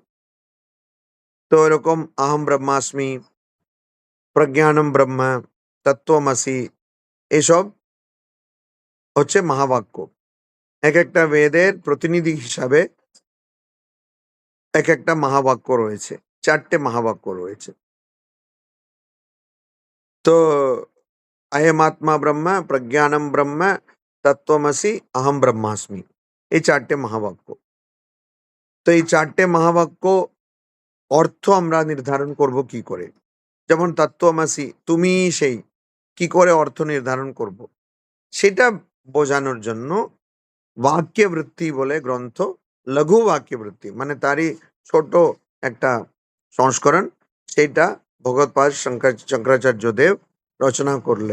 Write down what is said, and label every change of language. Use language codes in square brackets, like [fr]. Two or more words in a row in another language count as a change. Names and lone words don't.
[bn] তো এরকম [sa] আহম ব্রহ্মাস্মি, প্রজ্ঞানম ব্রহ্ম, তত্ত্বমসি, [bn] এসব হচ্ছে মহাবাক্য। এক একটা বেদের প্রতিনিধি হিসাবে এক একটা মহাবাক্য রয়েছে। ৪টে মহাবাক্য রয়েছে। তো [sa] अयम आत्मा ब्रह्म, प्रज्ञानम ब्रह्म, तत्वमसि, अहम ब्रह्मास्मि, [bn] এই ৪টে মহাবাক্য। তো এই ৪টে মহাবাক্য অর্থ আমরা নির্ধারণ করব কি করে? যেমন তত্ত্বমসি, তুমি সেই, কি করে অর্থ নির্ধারণ করব? সেটা বোঝানোর জন্য বাক্যবৃত্তি বলে গ্রন্থ, লঘু বাক্যবৃত্তি মানে তারই ছোট একটা সংস্করণ, সেইটা ভগবৎপাদ শঙ্করাচার্য দেব রচনা করলেন।